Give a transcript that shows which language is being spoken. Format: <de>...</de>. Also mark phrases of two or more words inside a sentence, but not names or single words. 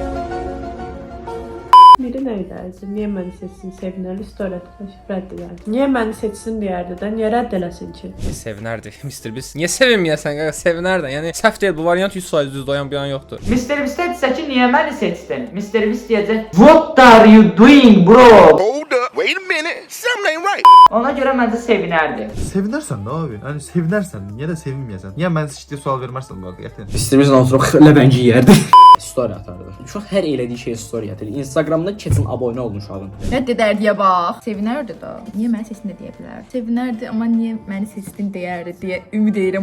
<az>Miri nə edərdi? Niyə məni seçsin? Sevinərli story rədd edərdi. Niyə məni seçsin deyərdi də, niyə rədd eləsin ki? Sevinərdi. Mr. Beast. Niyə sevinməyəsən qaqa? Sevinərdi. Yəni səhv deyil, bu variant 100% düzdür, yan bir yan yoxdur. Mr. Beast desə ki, niyə məni seçdin? Mr. Beast deyəcək,</az> <en>"What are you doing, bro?" Hold up, wait a minute, something ain't right.</en> <az>Ona görə məncə sevinərdi. Sevinərsən də abi. Yəni sevinərsən, niyə də sevinməyəsən? Niyə mən heç sual vermərsən bu arada? Qətiyyən. İstəyirsən oturub ləbənci yerdi. Story atardı. Uşaq hər elədiyi şeyə story atır. Instagramda keçin abunə olun uşağın. Rədd edərdiyə bax. Sevinərdi də. Niyə məni seçdin də deyə bilər. Sevinərdi, amma niyə məni seçdin deyərdi deyə ümid edirəm.</az>